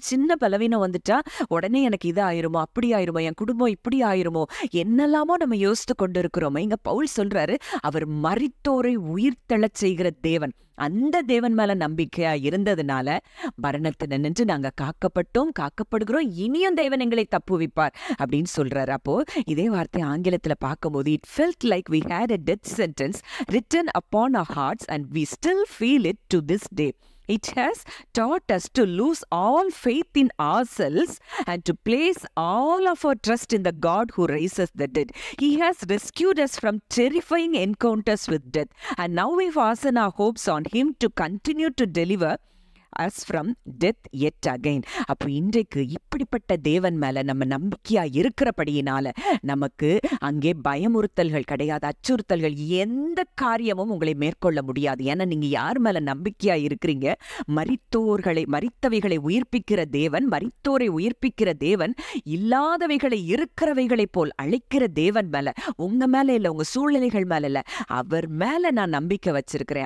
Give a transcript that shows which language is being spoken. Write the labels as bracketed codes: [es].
[ta] ஒரு சின்ன பலவீனம் வந்துட்டா உடனே எனக்கு இது ஆயிருமோ, அப்படி ஆயிருமோ, என் குடும்பம் இப்படி ஆயிருமோ, என்னெல்லாமோ நம்ம யோசித்து கொண்டு இருக்கிறோமோ. இங்க பவுல் சொல்றாரு, அவர் மரித்தோரை உயிர்த்தெழச் செய்கிற தேவன். அந்த தேவன் மேல நம்பிக்கையா இருந்ததுனால மரணத்தை நின்று நாங்க காக்கப்படுகிறோம், இனியும் தேவன் எங்களை தப்புவிப்பார் அப்படின்னு சொல்றாரு. அப்போ இதே வார்த்தை ஆங்கிலத்துல பார்க்கும்போது, [en] it felt like we had a death sentence written upon our hearts and we still feel it to this day. It has taught us to lose all faith in ourselves and to place all of our trust in the God who raises the dead. He has rescued us from terrifying encounters with death, and now we fasten our hopes on Him to continue to deliver us from death yet again. [ta] அப்போ இன்றைக்கு இப்படிப்பட்ட தேவன் மேல நம்ம நம்பிக்கையா இருக்கிறபடியினால நமக்கு அங்கே பயமுறுத்தல்கள் கிடையாது, அச்சுறுத்தல்கள், எந்த காரியமும் உங்களை மேற்கொள்ள முடியாது. ஏன்னா நீங்க யார் மேல நம்பிக்கையா இருக்கிறீங்க? மரித்தவைகளை உயிர்ப்பிக்கிற தேவன், மரித்தோரை உயிர்ப்பிக்கிற தேவன், இல்லாதவைகளை இருக்கிறவைகளை போல் அழைக்கிற தேவன் மேல, உங்க மேல இல்ல, உங்க சூழ்நிலைகள் மேல இல்ல, அவர் மேல நான் நம்பிக்கை வச்சிருக்கிறேன்.